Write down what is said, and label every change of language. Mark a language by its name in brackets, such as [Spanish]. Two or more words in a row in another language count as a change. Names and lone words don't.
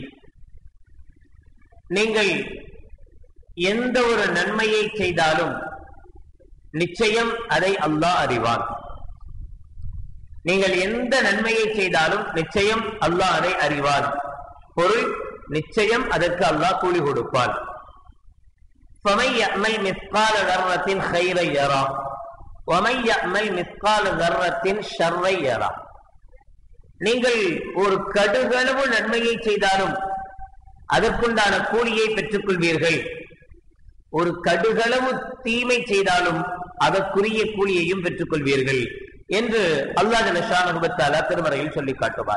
[Tamil] நீங்கள் எந்த ஒரு நன்மையை செய்தாலும் நிச்சயம் அதை அல்லாஹ் அறிவான். நீங்கள் எந்த நன்மையை செய்தாலும் நிச்சயம் அல்லாஹ் அதை அறிவான். பொருள், நிச்சயம் அதற்கு அல்லாஹ் கூலி கொடுப்பான். [Arabic] فَمَن يَعْمَلْ مِثْقَالَ ذَرَّةٍ خَيْرًا يَرَهُ وَمَن يَعْمَلْ مِثْقَالَ ذَرَّةٍ شَرًّا يَرَهُ. [Tamil] நீங்கள் ஒரு கடுகளவு நன்மையை செய்தாலும் அதற்குண்டான கூலியை பெற்றுக் கொள்வீர்கள். ஒரு கடுகளவு தீமை செய்தாலும் அதற்குரிய கூலியையும் பெற்றுக் கொள்வீர்கள் என்று அல்லாஹ் [Arabic] جل شأنه وتعالى [Tamil] திருமறையில் சொல்லி காட்டுவார்.